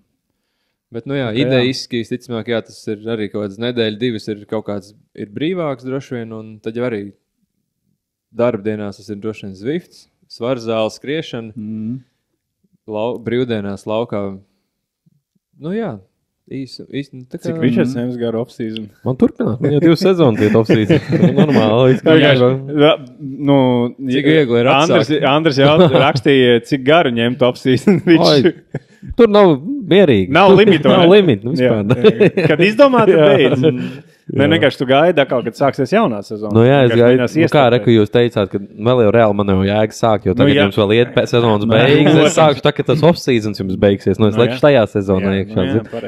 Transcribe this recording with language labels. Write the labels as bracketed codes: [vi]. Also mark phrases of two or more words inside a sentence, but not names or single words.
[lv] Bet, idejiski, visticamāk, jā, tas ir arī kaut kāds nedēļa, 2 ir kaut kāds ir brīvāks droši vien, un tad jau arī darbdienās tas ir droši vien Zvifts, svarzāle, skriešana, brīvdienās laukā. Nu jā, īsti. Cik Ričards ņems garu off-season? Man turpināt, man jau 2 sezonas iet off-season. Normāli. Cik viegli ir atsākt? Andris jau rakstīja, cik garu ņemt off-season. Tur nav mierīgi. Nav limitu. Nav limitu vispār. Kad izdomāt, beidz. Vienkārši tu gaidi, kad sāksies jaunā sezona. Nu jā, es gaidu. Kā reku jūs teicāt, ka vēl jau reāli man jau jēga sāk, jo tagad jums vēl iet sezonas beigas. Es sākšu tā, ka tas off-seasons jums beigsies. Es lekšu tajā sezonā iekšā.